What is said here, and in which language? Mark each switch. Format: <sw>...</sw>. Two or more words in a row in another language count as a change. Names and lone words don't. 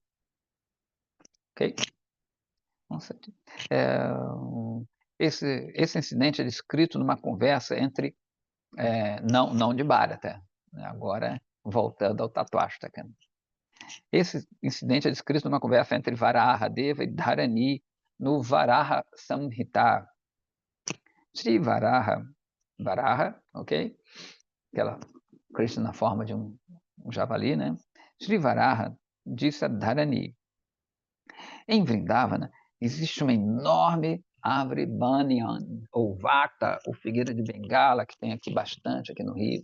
<pt>Ok? Nossa, esse incidente é descrito numa conversa entre, não de Bharata, né? Agora voltando ao Tatvashtaka. Esse incidente é descrito numa conversa entre Varaha Deva e Dharani no Varaha Samhita. Sri Varaha, ok? Aquela Krishna na forma de um javali, né? Sri Varaha disse a Dharani: em Vrindavana existe uma enorme árvore banyan, ou vata, ou figueira de Bengala, que tem aqui bastante, aqui no Rio.</pt>